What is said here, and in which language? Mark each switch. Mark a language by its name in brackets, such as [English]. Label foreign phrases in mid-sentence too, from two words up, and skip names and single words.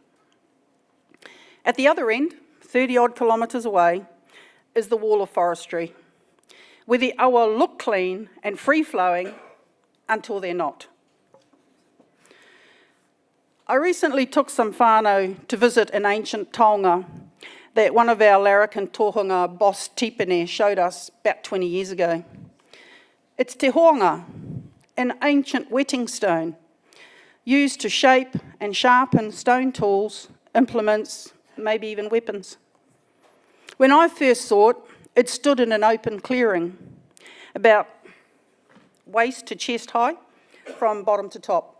[English] At the other end, 30 odd kilometres away, is the wall of forestry, where the awa look clean and free-flowing until they're not. I recently took some whānau to visit an ancient taonga that one of our larrikin tohunga boss Tipene showed us about 20 years ago. It's Te Hoanga, an ancient whetting stone used to shape and sharpen stone tools, implements maybe even weapons. When I first saw it stood in an open clearing, about waist to chest high, from bottom to top.